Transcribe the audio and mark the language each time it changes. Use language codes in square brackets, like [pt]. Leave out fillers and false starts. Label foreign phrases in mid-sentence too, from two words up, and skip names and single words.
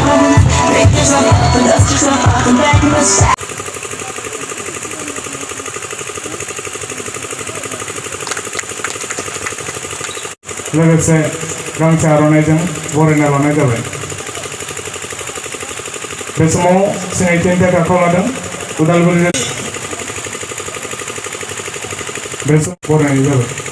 [en] make yourself up and dust yourself off and back in the sack. [brx] लोगोसे गांसे आर'नाइजों बरायना लानाय जाबाय बे समाव सिनायथिनि थाखाय आखायाव लादों उदालगुरि बे समाव बरायनाय जाबाय